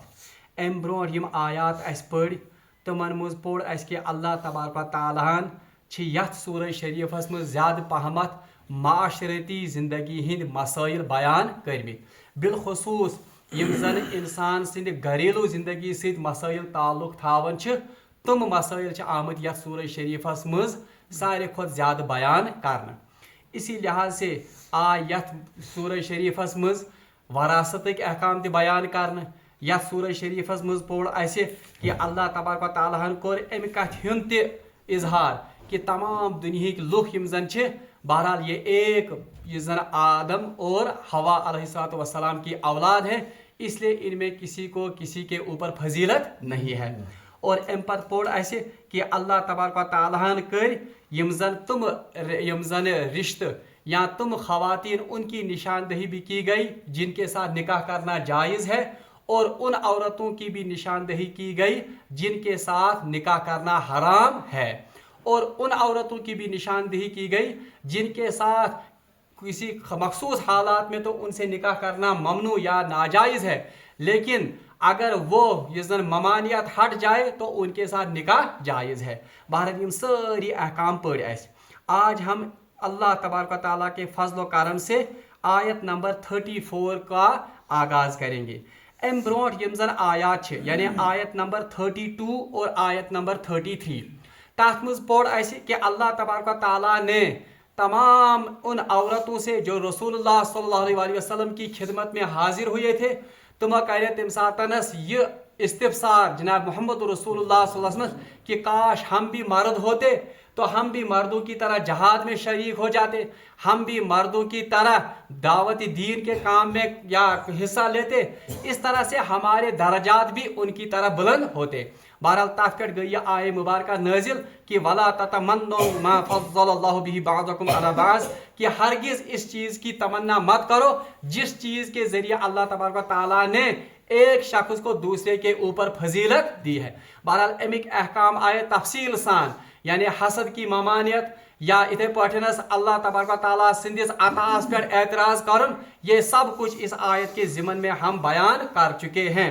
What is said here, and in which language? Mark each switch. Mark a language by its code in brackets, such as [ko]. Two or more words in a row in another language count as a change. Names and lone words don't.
[ks] ام برونٛٹھ یِم آیات اسہِ پٔرۍ تِمن منٛز پوٚر اسہِ کہِ اللہ تبارک و تعالیٰ ہن چھِ یتھ سورہ شریفس منٛز زیادٕ پہمتھ معاشرتی زندگی ہٕنٛدۍ مسٲیل بیان کٔرمٕتۍ. بالخصوٗص یم زن انسان سٕنٛدِ گھریلوٗ زندگی سۭتۍ مسٲیل تعلق تھاوان چھِ تِم مسٲیل چھِ آمٕتۍ یتھ سورہ شریفس منٛز ساروی کھۄتہٕ زیادٕ بیان کرنہٕ. [ur] اسی لحاظ سے [ks] آے یتھ سورہ شریفس منٛز وراثتٕکۍ احکام تہِ بیان کرنہٕ. یتھ سورہ شریفس منٛز پوٚر اسہِ کہ اللہ تبارک و تعالیٰ ہن کوٚر امہِ کتھِ ہُنٛد تہِ اظہار کہ تمام دُنہِکۍ لُکھ یم زن چھِ بہرحال [ur] یہ ایک یہ زن آدم اور حوا علیہ الصلوۃ والسلام کی اولاد ہے اس لیے ان میں کسی کو کسی کے اوپر فضیلت نہیں ہے. [ks] اور ام پتہ پوٚر اسہِ کہ اللہ تبارک و تعالیٰ ہن کٔرۍ یم زن رشتہ یا تم خواتین ان کی نشاندہی [ur] بھی کی گئی جن کے ساتھ نکاح کرنا جائز ہے اور ان عورتوں کی بھی نشاندہی کی گئی جن کے ساتھ نکاح کرنا حرام ہے اور ان عورتوں کی بھی نشاندہی کی گئی جن کے ساتھ کسی مخصوص حالات میں تو ان سے نکاح کرنا ممنوع یا ناجائز ہے لیکن اگر وہ یہ زن ممانعت ہٹ جائے تو ان کے ساتھ نکاح جائز ہے. [ks] بہرحال یم ساری احکام پڑھ اسہِ. [ur] آج ہم اللہ تبارک و تعالیٰ کے فضل و کرم سے آیت نمبر 34 کا آغاز کریں گے. [ks] ام برونٛٹھ یم زن آیات چھِ یعنی آیت نمبر 32 اور آیت نمبر 33 تاتھ منٛز پوٚر اسہِ کہ اللہ تبارک و تعالیٰ نے [ur] تمام ان عورتوں سے جو رسول اللہ صلی اللہ علیہ وسلم کی خدمت میں حاضر ہوئے تھے [ks] تمو کرے تم ساتنس یہ استفسار [ur] جناب محمد رسول اللہ صلی اللہ علیہ وسلم کہ کاش ہم بھی مرد ہوتے تو ہم بھی مردوں کی طرح جہاد میں شریک ہو جاتے, ہم بھی مردوں کی طرح دعوت دین کے کام میں یا حصہ لیتے, اس طرح سے ہمارے درجات بھی ان کی طرح بلند ہوتے. بہرحال [ks] تاتھ پٮ۪ٹھ گئی [ur] یہ آیہ مبارکہ نازل کہ [ar] ولا تتمنوا ما فضل اللہ به بعضکم علی بعض [ur] کہ ہرگز اس چیز کی تمنا مت کرو جس چیز کے ذریعے اللہ تبارک و تعالیٰ نے ایک شخص کو دوسرے کے اوپر فضیلت دی ہے. بہرحال [ks] امیک احکام آئے تفصیل سان یعنی [ur] حسد کی ممانعت [ks] یا اتھے پاٹھنس اللہ تبارک و تعالیٰ سندس عطاس پر اعتراض کرن, [ur] یہ سب کچھ اس آیت کے ضمن میں ہم بیان کر چکے ہیں.